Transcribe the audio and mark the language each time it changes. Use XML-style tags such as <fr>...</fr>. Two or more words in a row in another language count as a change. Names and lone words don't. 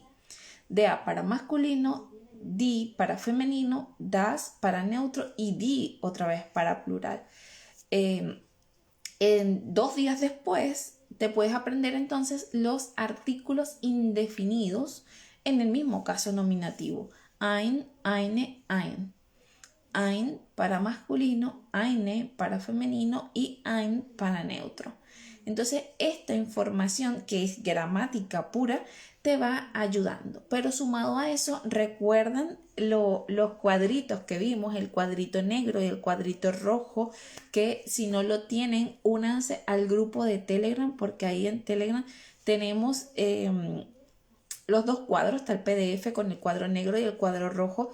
<es>DA para masculino, di para femenino, das para neutro y di otra vez para plural. En 2 días después te puedes aprender entonces los artículos indefinidos en el mismo caso nominativo.</es> <de>Ein, eine, ein.</de> <es>Ein para masculino, eine para femenino y ein para neutro. Entonces, esta información que es gramática pura te va ayudando. Pero sumado a eso, recuerdan los cuadritos que vimos, el cuadrito negro y el cuadrito rojo, que si no lo tienen, únanse al grupo de Telegram, porque ahí en Telegram tenemos los dos cuadros, está el PDF con el cuadro negro y el cuadro rojo.</es>